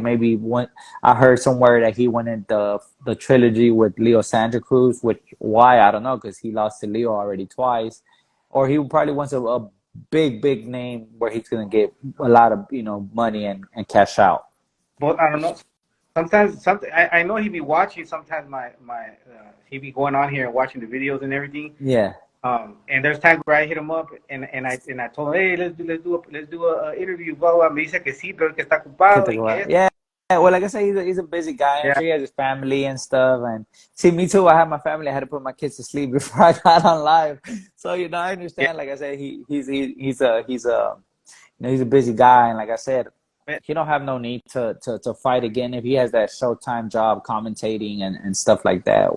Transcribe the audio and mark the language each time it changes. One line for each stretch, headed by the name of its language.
English: Maybe one I heard somewhere that he wanted the trilogy with Leo Santa Cruz, which why I don't know because he lost to Leo already twice, or he probably wants a big name where he's gonna get a lot of money and cash out. But I don't know. Sometimes, I know he be watching. Sometimes he be going on here and watching the videos and everything. Yeah. And there's times where I hit him up and I told him, hey, let's do a interview. Blah blah.
Spanish: Me dice que sí, pero que está ocupado y que
English: Yeah. Yeah, well, like I said, he's a busy guy. I'm yeah. sure he has his family and stuff. And see, me too. I had my family. I had to put my kids to sleep before I got on live. So I Yeah. understand. Like I said, he's a busy guy. And like I said, he don't have no need to fight again if he has that Showtime job commentating and stuff like that.